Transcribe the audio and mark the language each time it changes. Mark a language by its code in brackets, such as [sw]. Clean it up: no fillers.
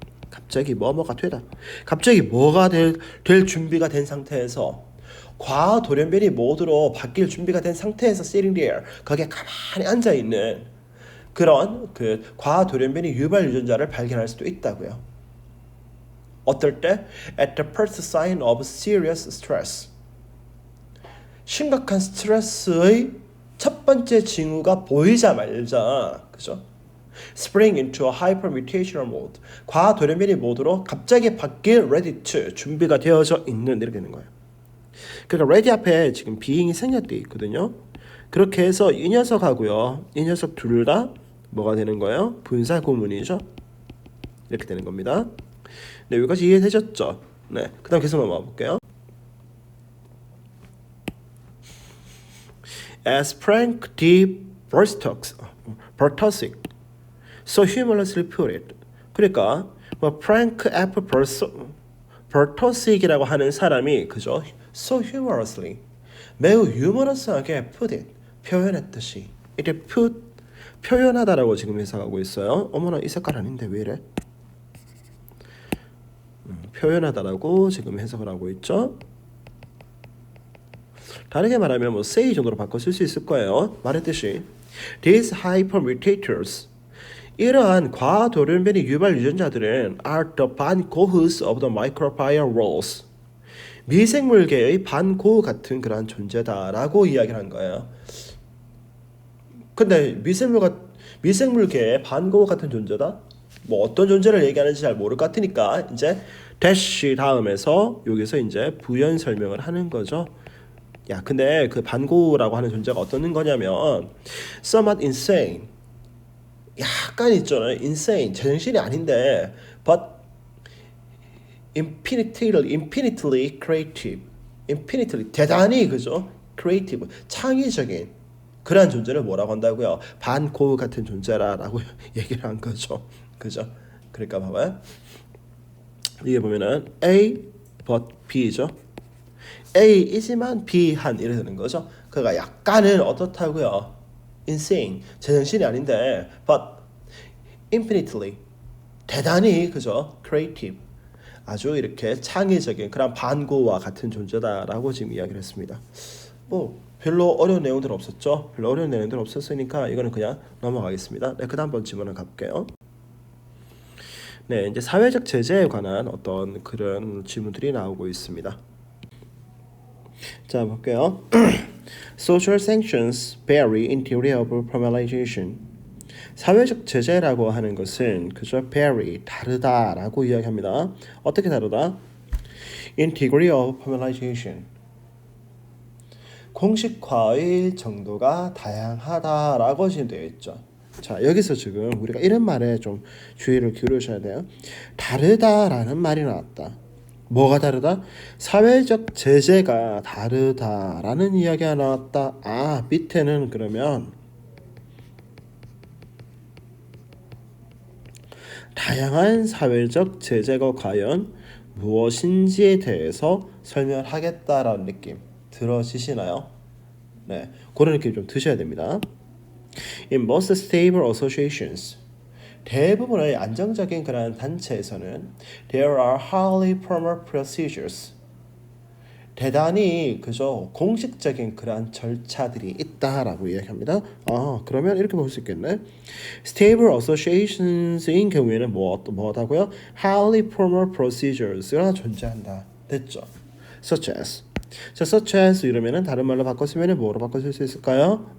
[ko] 갑자기 뭐뭐가 되다. 갑자기 뭐가 될 준비가 된 상태에서 과돌연변이 모드로 바뀔 준비가 된 상태에서 [en] sitting there, [ko] 거기에 가만히 앉아 있는 그런 그 과돌연변이 유발 유전자를 발견할 수도 있다고요. 어떨 때? [en] At the first sign of serious stress. [ko] 심각한 스트레스의 첫 번째 징후가 보이자마자, 그죠? [en] Spring into a hypermutational mode. [ko] 과돌연변이 모드로 갑자기 바뀔 [en] ready to, [ko] 준비가 되어져 있는, 이렇게 되는 거예요. 그러니까 ready 앞에 지금 being이 생략되어 있거든요. 그렇게 해서 이 녀석하고요, 이 녀석 둘 다 뭐가 되는 거예요? 분사 구문이죠. 이렇게 되는 겁니다. 네, 여기까지 이해되셨죠? 네, 그 다음 계속 넘어가 볼게요. [en] As Frank D. Bartosik so humorously put it. [ko] 그러니까 뭐 프랭크 F. 버터식이라고 하는 사람이 그죠? [en] So humorously, [ko] 매우 유머러스하게 [en] put it, [ko] 표현했듯이. 이게 put, 표현하다라고 지금 해석하고 있어요. 어머나, 이 색깔 아닌데 왜 이래? 표현하다라고 지금 해석을 하고 있죠. 다르게 말하면 뭐 say 정도로 바꿔 쓸 수 있을 거예요. 말했듯이 [en] these hypermutators [ko] 이러한 과돌연변이 유발 유전자들은 [en] are the [ko] 반고흐s [en] of the microbials [ko] 미생물계의 반고흐 같은 그러한 존재다라고 이야기를 한 거예요. 근데 미생물계의 반고흐 같은 존재다? 뭐 어떤 존재를 얘기하는지 잘 모를 것 같으니까 이제 dash 다음에서 여기서 이제 부연 설명을 하는 거죠. 야, 근데 그 반고흐라고 하는 존재가 어떤 거냐면 [en] somewhat insane. [ko] 약간 있잖아요. insane. 제정신이 아닌데 [en] but infinitely creative. [ko] infinitely 대단히 그죠? [en] creative. [ko] 창의적인 그러한 존재를 뭐라고 한다고요? 반고흐 같은 존재라고 얘기를 한 거죠. 그죠? 그러니까 봐봐요. 이게 보면은 A but B죠. A이지만 B한 이래 되는 거죠. 그러니까 약간은 어떻다고요? insane. 제정신이 아닌데 [en] but infinitely [ko] 대단히 그죠? creative. 아주 이렇게 창의적인 그런 반고와 같은 존재다라고 지금 이야기를 했습니다. 뭐 별로 어려운 내용들 없었죠? 별로 어려운 내용들 없었으니까 이거는 그냥 넘어가겠습니다. 네, 그다음 번 질문을 가볼게요. 네, 이제 사회적 제재에 관한 어떤 그런 질문들이 나오고 있습니다. 자, 볼게요. [en] Social sanctions vary in theory of formalization. [ko] 사회적 제재라고 하는 것은 그저 vary, 다르다라고 이야기합니다. 어떻게 다르다? [en] In degree of formalization. [ko] 공식화의 정도가 다양하다라고 지금 되어 있죠. 자, 여기서 지금 우리가 이런 말에 좀 주의를 기울여셔야 돼요. 다르다라는 말이 나왔다. 뭐가 다르다? 사회적 제재가 다르다라는 이야기가 나왔다. 아, 밑에는 그러면 다양한 사회적 제재가 과연 무엇인지에 대해서 설명하겠다라는 느낌 들어지시나요? 네, 그런 느낌 좀 드셔야 됩니다. [en] In most stable associations, [ko] 대부분의 안정적인 그러한 단체에서는 [en] there are highly formal procedures. [ko] 대단히 그저 공식적인 그러한 절차들이 있다라고 이야기합니다. 아, 그러면 이렇게 볼 수 있겠네. Stable associations인 경우에는 뭐다고요? [en] Highly formal procedures가 존재한다. 됐죠? Such as. [ko] 자, such as 이러면은 다른 말로 바꿨으면 뭐로 바꿔 쓸 수 있을까요?